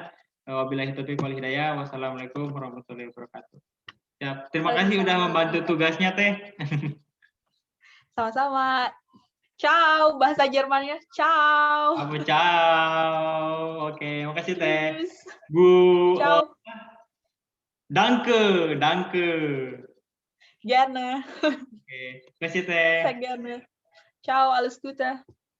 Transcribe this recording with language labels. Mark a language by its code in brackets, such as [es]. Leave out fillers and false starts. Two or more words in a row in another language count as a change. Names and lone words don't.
[ar] وبالله التوفيق والهداية. والسلام عليكم ورحمة الله وبركاته. [id] Ya, terima kasih udah membantu tugasnya Teh. Sama-sama. Ciao, bahasa Jermannya. Ciao. Ciao. Oke, makasih Teh. Tschüss. Bu. Ciao. Danke. Gerne. Oke, terima kasih Teh. [de] Sehr gerne. Ciao, alles Gute.